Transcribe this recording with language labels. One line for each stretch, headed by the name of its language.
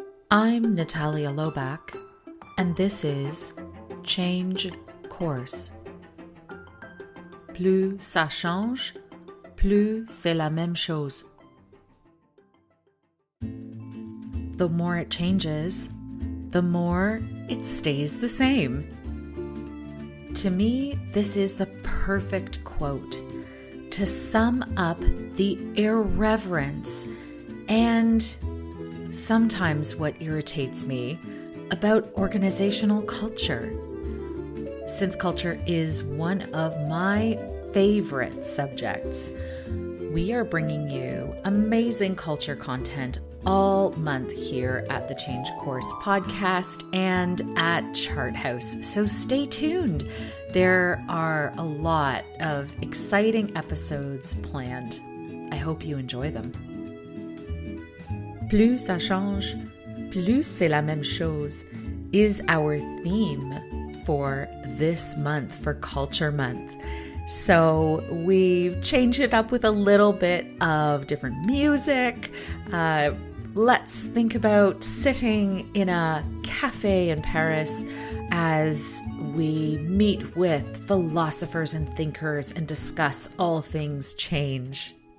English: I'm Natalia Lobach, and this is Change Course.
French: Plus ça change, plus c'est la même chose.
English: The more it changes, the more it stays the same. To me, this is the perfect quote to sum up the irreverence and sometimes what irritates me about organizational culture. Since culture is one of my favorite subjects, we are bringing you amazing culture content all month here at the Change Course podcast and at Chart House. So stay tuned. There are a lot of exciting episodes planned. I hope you enjoy them.
French: Plus ça change, plus c'est la même chose
English: is our theme for this month, for Culture Month. So we've changed it up with a little bit of different music. Let's think about sitting in a cafe in Paris as we meet with philosophers and thinkers and discuss all things change.